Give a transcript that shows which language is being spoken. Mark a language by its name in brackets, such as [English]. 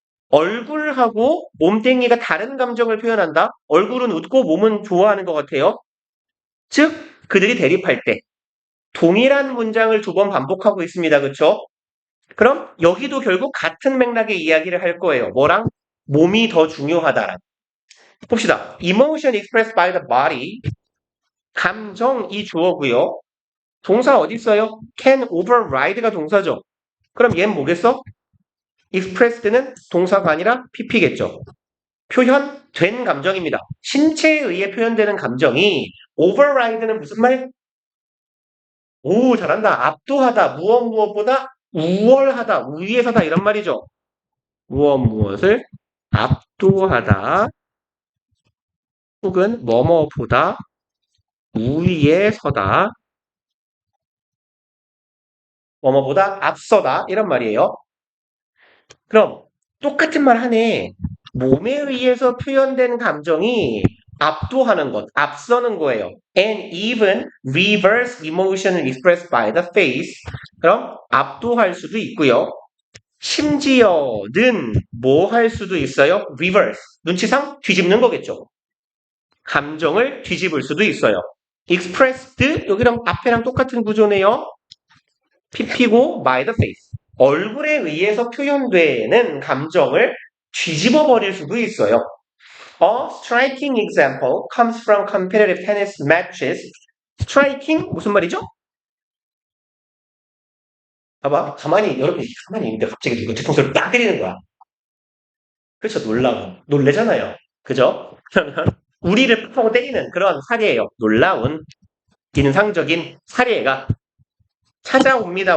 [Korean] 얼굴하고 몸뚱이가 다른 감정을 표현한다. 얼굴은 웃고 몸은 좋아하는 것 같아요. 즉, 그들이 대립할 때 동일한 문장을 두 번 반복하고 있습니다. 그렇죠? 그럼 여기도 결국 같은 맥락의 이야기를 할 거예요. 뭐랑? 몸이 더 중요하다랑. 봅시다. [English] Emotion expressed by the body. [Korean] 감정이 주어고요. 동사 어디 있어요? [English] Can override [Korean] 가 동사죠. 그럼 얘는 뭐겠어? expressed는 동사가 아니라 pp겠죠. 표현된 감정입니다. 신체에 의해 표현되는 감정이 override는 무슨 말? 오, 잘한다. 압도하다. 무엇보다 우월하다. 우위에서다. 이런 말이죠. 무엇을 압도하다. 혹은 뭐뭐보다 우위에 서다. 뭐뭐보다 앞서다. 이런 말이에요. 그럼 똑같은 말 하네. 몸에 의해서 표현된 감정이 압도하는 것, 앞서는 거예요. [English] And even reverse emotion expressed by the face. [Korean] 그럼 압도할 수도 있고요. 심지어는 뭐 할 수도 있어요? reverse. 눈치상 뒤집는 거겠죠. 감정을 뒤집을 수도 있어요. expressed 여기랑 앞에랑 똑같은 구조네요. [English] pp고 by the face. [Korean] 얼굴에 의해서 표현되는 감정을 뒤집어 버릴 수도 있어요. [English] A striking example comes from competitive tennis matches. [Korean] striking 무슨 말이죠? 봐봐, 여러분 가만히 있는데 갑자기 누가 뒤통수를 딱 때리는 거야. 그렇죠, 놀래잖아요. 그죠? 우리를 팍 하고 때리는 그런 사례예요. 놀라운 인상적인 사례가 찾아옵니다.